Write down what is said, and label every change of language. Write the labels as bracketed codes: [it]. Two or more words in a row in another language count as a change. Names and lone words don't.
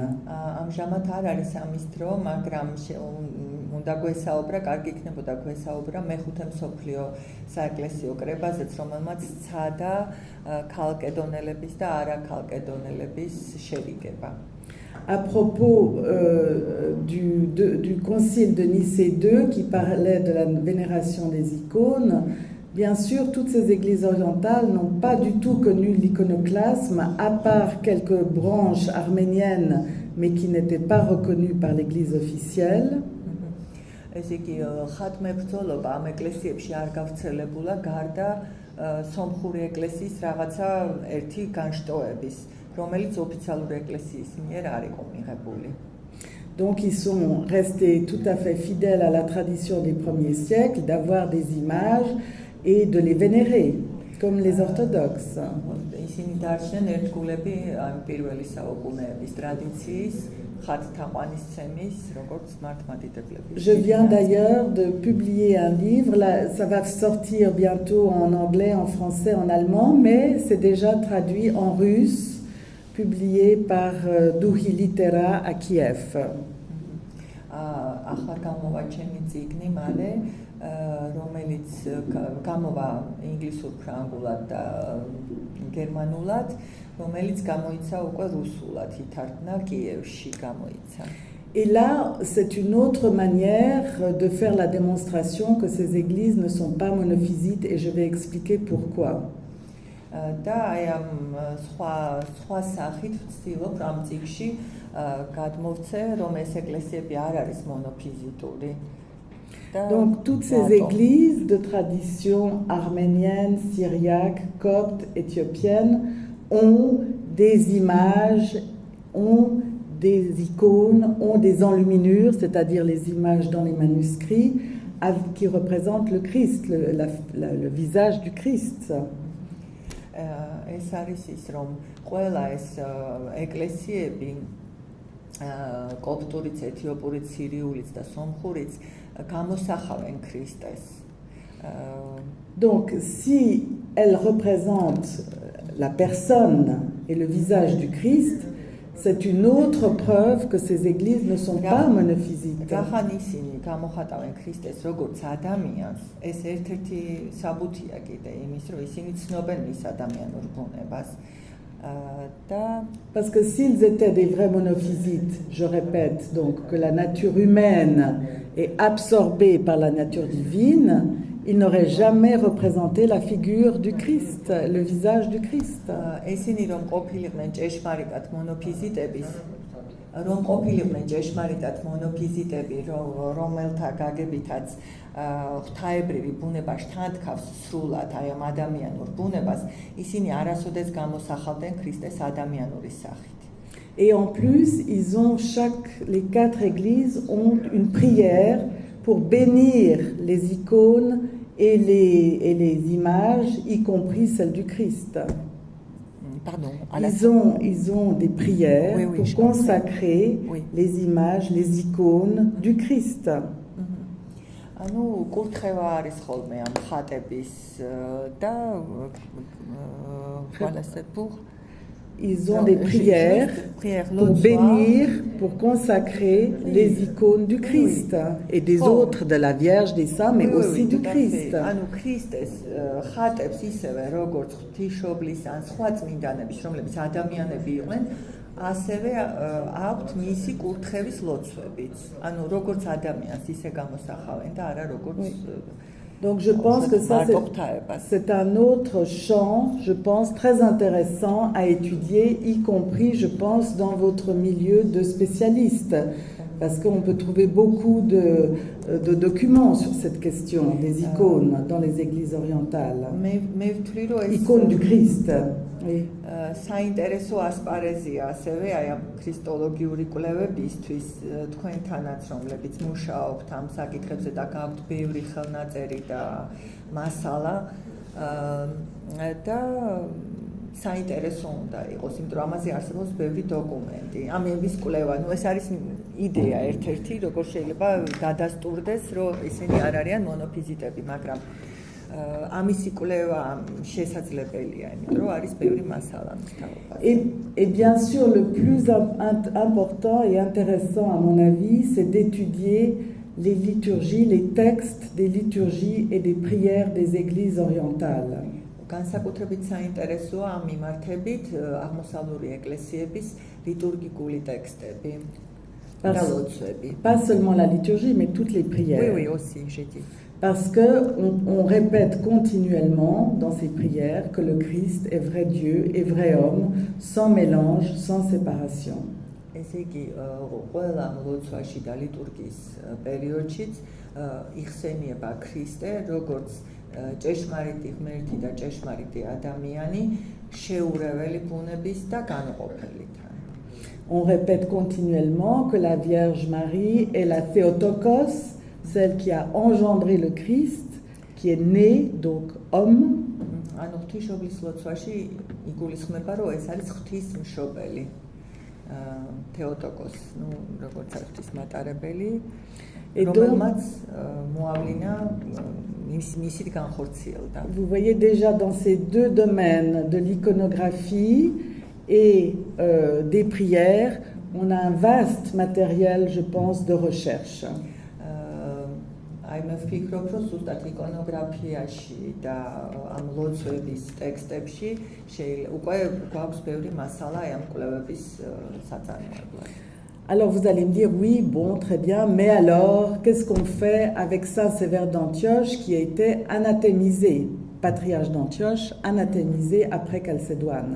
[ka] ამჟამად არ არის ამის დრო, მაგრამ უნდა გვესაუბრა, კარგი იქნებოდა გვესაუბრა მეხუთე მსოფლიო საეკლესიო კრებაზეც, რომელმაც სცადა ქალკედონელების და არაქალკედონელების შერიგება. [fr] À propos du concile de Nicée II qui parlait de la vénération des icônes, bien sûr, toutes ces églises orientales n'ont pas du tout connu l'iconoclasme, à part quelques branches arméniennes, mais qui n'étaient pas reconnues par l'église officielle. [ka] ესე იგი, ხატმებრძოლობა ამ ეკლესიებში არ გავრცელებულა გარდა სომხური ეკლესიის რაღაცა ერთი განშტოების, რომელიც ოფიციალური ეკლესიის მიერ არ იყო მიღებული. [fr] Donc ils sont restés tout à fait fidèles à la tradition des premiers siècles d'avoir des images et de les vénérer, comme les orthodoxes. [ka] ისინი დარჩნენ ერთგულები ამ პირველი საუკუნეების ტრადიციის, ხატთაყვანისცემის, როგორც მართლმადიდებლების. [fr] Je viens d'ailleurs de publier un livre, là, ça va sortir bientôt en anglais, en français, en allemand, mais c'est déjà traduit en russe, publié par Duhi Litera à Kiev. [ka] ახლა გამოვა ჩემი წიგნი მალე, რომელიც გამოვა ინგლისურ, ფრანგულად და გერმანულად, რომელიც გამოიცა უკვე რუსულად, ითარგმნა კიევში გამოიცა. [fr] Et là, c'est une autre manière de faire la démonstration que ces églises ne sont pas monophysites et je vais expliquer pourquoi. [ka] და აი ამ სხვა სახით ვცდილობ ამ წიგნში გადმოვცე, რომ ეს ეკლესიები არ არის მონოფიზიტური. [fr] Donc toutes ces églises de tradition arménienne, syriaque, copte, éthiopienne ont des images, ont des icônes, ont des enluminures, c'est-à-dire les images dans les manuscrits qui représentent le Christ, le visage du Christ. [ka] ეს არის ის, რომ ყველა ეს ეკლესიები კოპტურიც, ეთიოპურიც, სირიულიც და სომხურიც გამოსახავენ ქრისტეს. [fr] Donc si elles représentent la personne et le visage du Christ, c'est une autre preuve que ces églises ne sont pas monophysites. [ka] რახან ისინი გამოხატავენ ქრისტეს როგორც ადამიანს, ეს ერთ-ერთი საბუთია კიდე იმის, რომ ისინი ცნობენ მის ადამიანურ ბუნებას. [fr] Parce que s'ils étaient des vrais monophysites, je répète donc que la nature humaine est absorbée par la nature divine, ils n'auraient jamais représenté la figure du Christ, le visage du Christ. [ka] ესენი რომ ყოფილიყვნენ ჭეშმარიტად მონოფიზიტების, რომ ყოფილიყვნენ ჭეშმარიტად მონოფიზიტები, რომელთა გაგებითაც ღვთაებრივი ბუნება შთანთქავს სრულად აი ამ ადამიანურ ბუნებას, ისინი არასოდეს გამოსახავდნენ ქრისტეს ადამიანური სახით. [fr] Et en plus, les 4 églises ont une prière pour bénir les icônes et les images, y compris celles du Christ. Pardon. Ils ont des prières pour consacrer les images, les icônes du Christ. [ka] ანუ კურთხევა არის ხოლმე ამ ხატების და [fr] ils ont des prières pour bénir, pour consacrer les icônes du Christ et des autres, de la Vierge, des saints, mais aussi du Christ. [ka] ანუ ქრისტეს ხატებს ისევე როგორც ღვთისმშობლის ან სხვა წმინდანების, რომლებიც ადამიანები იყვნენ, ასევე აქვთ მისი კურთხევის ლოცვებიც. ანუ როგორც ადამიანს ისე გამოსახავენ და არა როგორც [fr] Donc je pense que ça c'est un autre champ, je pense, très intéressant à étudier, y compris, je pense, dans votre milieu de spécialistes. Parce qu'on peut trouver beaucoup de documents sur cette question des icônes dans les églises orientales. Icônes du Christ. Oui. [ka] საინტერესო ასპარეზია ასევე აი ამ ქრისტოლოგიური კვლევებისთვის თქვენთანაც რომლებიც მუშაობთ ამ საკითხებზე და გაქვთ ბევრი ხელნაწერი და მასალა და საინტერესო უნდა იყოს, იმიტომ რომ ამაზე არსებობს ბევრი დოკუმენტი. ამების კვლევა, ну ეს არის იდეა ერთ-ერთი, როგორ შეიძლება გადასტურდეს, რომ ისინი არ არიან მონოფიზიტები, მაგრამ ამისი კვლევა შესაძლებელია, იმიტომ რომ არის ბევრი მასალა მის თაობაზე. [fr] Et bien sûr, le plus important et intéressant, à mon avis, c'est d'étudier les liturgies, les textes des liturgies et des prières des églises orientales. [ka] განსაკუთრებით საინტერესოა ამ მიმართებით აღმოსავლური εκκλესიების ლიტურგიკული ტექსტები და ლოცვები. [fr] Pas seulement la liturgie, mais toutes les prières. Oui, aussi, j'ai dit. Parce qu'on répète continuellement dans ces prières que le Christ est vrai Dieu et vrai homme, sans mélange, sans séparation. [ka] ესე იგი, ყველა ლოცვაში და ლიტურგიის პერიოდშიც იხსენიება ქრისტე, როგორც ჭეშმარიტი ღმერთი და ჭეშმარიტი ადამიანი, შეურეველი ბუნების და განუყოფელით. [fr] On répète continuellement que la Vierge Marie est la Théotokos, celle qui a engendré le Christ, qui est né, donc homme. [ka] ანუ ღვთისმშობლის ლოცვაში იგულისხმება, რომ ეს არის ღვთისმშობელი. Theotokos, ну, როგორც არის მატარებელი, რომელმაც მოავლინა მისით განხორციელდა. [fr] Vous voyez déjà dans ces deux domaines de l'iconographie et des prières, on a un vaste matériel, je pense, de recherche. [ka] აი მე ვფიქრობ, რომ ზუსტად იკონოგრაფიაში და ამ ლოცვების ტექსტებში შეიძლება უკვე გვაქვს ბევრი მასალა ამ კვლევების საწარმოებლად. [fr] Alors vous allez me dire, oui, bon, très bien, mais alors, qu'est-ce qu'on fait avec Saint Sévère d'Antioche qui a été anathémisé, patriarche d'Antioche, anathémisé après Chalcédoine?